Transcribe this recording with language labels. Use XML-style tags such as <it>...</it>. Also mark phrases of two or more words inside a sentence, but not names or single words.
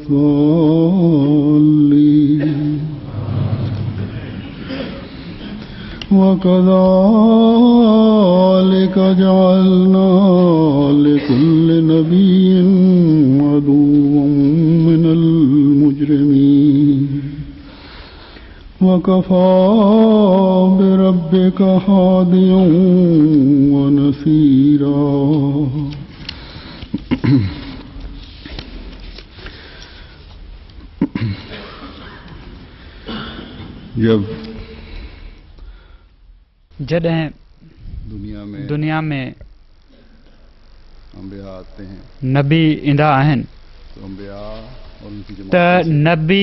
<ar>الضالين وكذلك جعلنا لكل نبي عدوا من المجرمين وكفى بربك هاديا ونصيرا</ar> <sd>जॾहिं दुनिया में नबी ईंदा आहिनि त नबी</sd>